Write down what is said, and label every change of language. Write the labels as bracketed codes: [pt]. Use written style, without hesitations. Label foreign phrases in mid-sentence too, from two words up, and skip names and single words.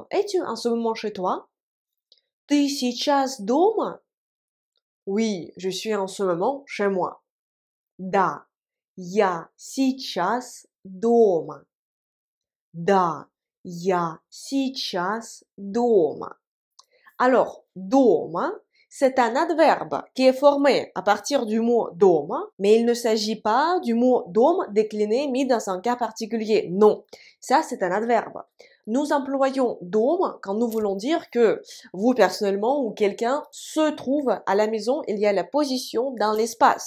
[fr] Es-tu en ce moment chez toi? [ru] Ты сейчас дома? [fr] Oui, je suis en ce moment chez moi. [ru] Да, я сейчас дома. Да, я сейчас дома. [fr] Alors, дома, c'est un adverbe qui est formé à partir du mot дома, mais il ne s'agit pas du mot дом décliné mis dans un cas particulier. Non, ça c'est un adverbe. Nous employons дом quand nous voulons dire que vous personnellement ou quelqu'un se trouve à la maison, il y a la position dans l'espace.